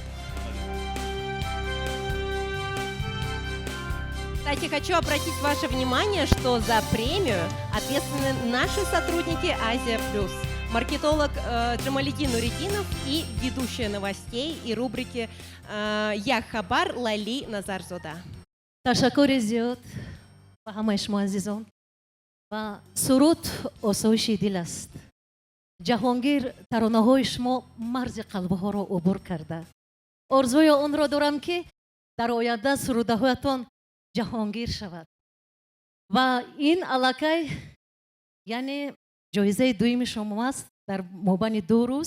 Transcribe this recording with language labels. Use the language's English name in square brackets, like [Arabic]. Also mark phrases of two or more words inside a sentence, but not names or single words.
[Russian] Кстати, хочу обратить ваше внимание, что за премию ответственны наши сотрудники «Азия Плюс». Маркетолог Джамалидин Нуридинов и ведущая новостей и рубрики «Я Хабар» Лали Назарзода. [Tajik] ташаккури зиёд ба ҳамаи шумо азизон ва суруд осоиши дил аст. ҷаҳонгир таронаҳои шумо марзи қалбҳоро убур карда. орзуи онро дорам ки дар оянда сурудаҳоятон ҷаҳонгир шавад ва ин аллакай яъне ҷоизаи дуюми шумо аст дар мобайни 2 рӯз.